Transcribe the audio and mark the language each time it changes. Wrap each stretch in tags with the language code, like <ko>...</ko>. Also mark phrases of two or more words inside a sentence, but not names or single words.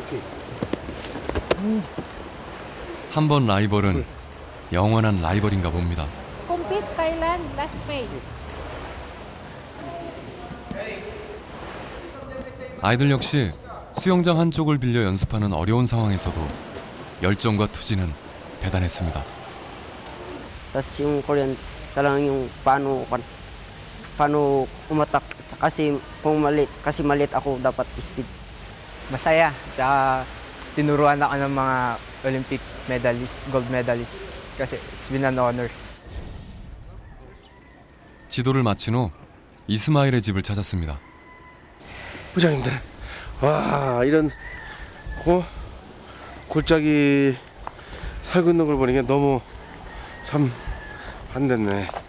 <ko>한 번 라이벌은 영원한 라이벌인가 봅니다.</ko> <en>Compete Thailand last May.</en> <ko>아이들 역시 수영장 한쪽을 빌려 연습하는 어려운 상황에서도 열정과 투지는 대단했습니다.</ko> <tl>Tapos yung Koreans, talagang yung paano umatak. Kasi kung maliit ako, dapat speed. Masaya. Tsaka tinuruan ako ng mga</tl> <en>Olympic medalist, gold medalist. Kasi it's been an honor.</en> <ko>지도를 마친 후 이스마일의 집을 찾았습니다. 부장님들, 와 이런 골짜기 살고 있는 걸 보니까 너무 참 안 됐네.</ko>